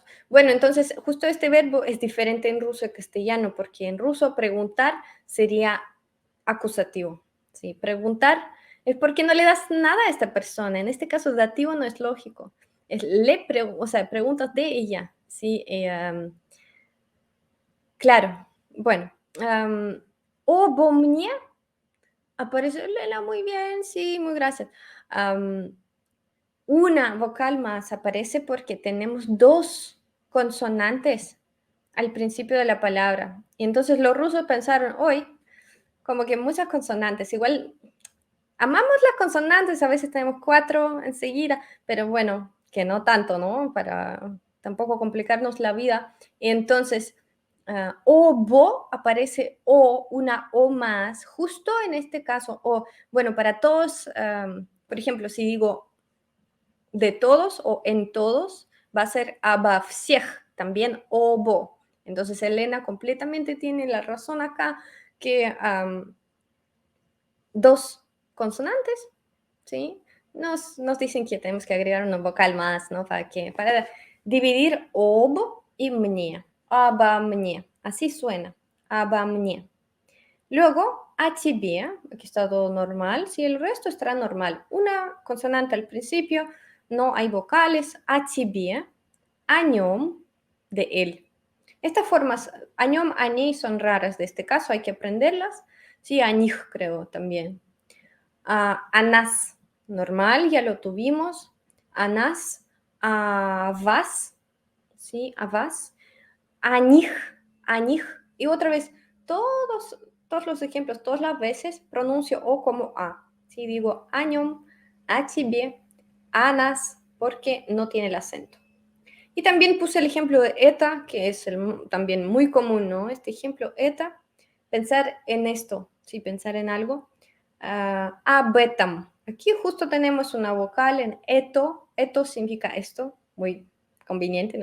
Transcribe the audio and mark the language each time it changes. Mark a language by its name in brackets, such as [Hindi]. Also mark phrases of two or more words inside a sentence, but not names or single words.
[Spanish] Bueno, entonces justo este verbo es diferente en ruso y castellano, porque en ruso preguntar sería acusativo. ¿Sí? Preguntar es porque no le das nada a esta persona. En este caso, dativo no es lógico. Es o sea, preguntas de ella. ¿Sí? Claro, bueno. [Russian] Обо мне [Spanish] aparece Lela, muy bien, sí, muy gracias. Una vocal más aparece porque tenemos dos consonantes al principio de la palabra. Y entonces los rusos pensaron, hoy, como que muchas consonantes, igual amamos las consonantes, a veces tenemos cuatro enseguida, pero bueno, que no tanto, ¿no? Para tampoco complicarnos la vida. Y entonces, obo aparece o, una o más, justo en este caso, o, bueno, para todos, por ejemplo, si digo de todos o en todos, va a ser [Russian] обо всех, [Spanish] también obo. Entonces, Elena completamente tiene la razón acá que dos consonantes, ¿sí? Nos dicen que tenemos que agregar una vocal más, ¿no? Para dividir ob y мне, [Russian] обо мне. [Spanish] Así suena, [Russian] обо мне. [Spanish] Luego, [Russian] a тебе, [Spanish] aquí está todo normal, si el resto estará normal. Una consonante al principio, no hay vocales, [Russian] a тебе, о нем, [Spanish] de él. Estas formas, [Russian] о нем, о ней, [Spanish] son raras de este caso, hay que aprenderlas. Sí, [Russian] о них [Spanish] creo también. [Russian] A нас, [Spanish] normal, ya lo tuvimos. [Russian] A нас, a вас, ¿sí? A вас. A них. [Spanish] Y otra vez, todos los ejemplos, todas las veces pronuncio O como A. ¿Sí? Digo [Russian] о нем, a тебе, a нас, [Spanish] porque no tiene el acento. Y también puse el ejemplo de ETA, que es también muy común, ¿no? Este ejemplo, ETA, pensar en esto, ¿sí? Pensar en algo. Abetam. Aquí justo tenemos una vocal en eto. Eto significa esto, muy conveniente, ¿no?